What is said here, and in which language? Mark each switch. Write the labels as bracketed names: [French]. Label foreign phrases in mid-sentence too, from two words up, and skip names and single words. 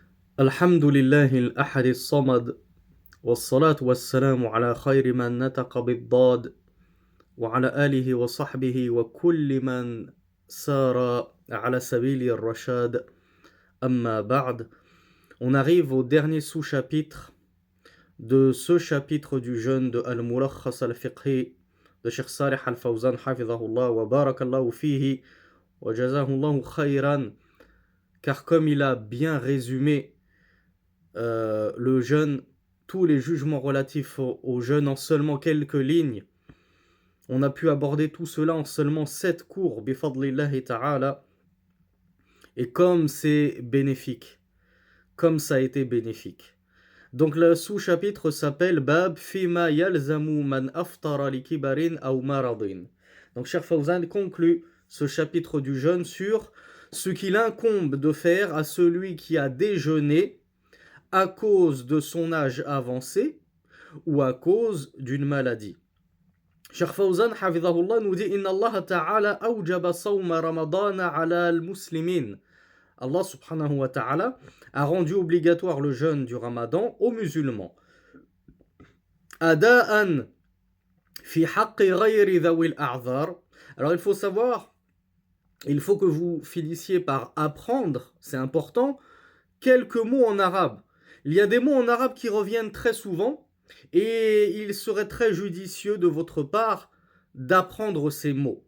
[Arabic] الحمد لله الأحد الصمد والصلاة والسلام على خير من نطق بالضاد وعلى آله وصحبه وكل من سار على سبيل الرشاد أما بعد. [French] On arrive au dernier sous-chapitre de ce chapitre du jeûne de Al-Mulakhas al-Fiqhi de Cheikh [Arabic] صالح الفوزان حفظه الله وبارك الله فيه وجزاه الله خيرا, [French] car comme il a bien résumé le jeûne, tous les jugements relatifs au jeûne en seulement quelques lignes, on a pu aborder tout cela en seulement 7 cours, [Arabic] بفضل الله تعالى, [French] et comme c'est bénéfique, comme ça a été bénéfique. Donc le sous-chapitre s'appelle [Arabic] باب فيما يلزم من أفطر لكبر أو مرض. [French] Donc Cheikh Fawzan conclut ce chapitre du jeûne sur ce qu'il incombe de faire à celui qui a déjeuné à cause de son âge avancé ou à cause d'une maladie. [Arabic] Cheikh Fawzan hafidhahullah [French] nous dit [Arabic] إن الله تعالى أوجب صوم رمضان على المسلمين. [French] Allah [Arabic] سبحانه وتعالى [French] a rendu obligatoire le jeûne du Ramadan aux musulmans. [Arabic] أداء في حق غير ذوي الأعذار. [French] Alors il faut savoir, il faut que vous finissiez par apprendre, c'est important, quelques mots en arabe. Il y a des mots en arabe qui reviennent très souvent et il serait très judicieux de votre part d'apprendre ces mots.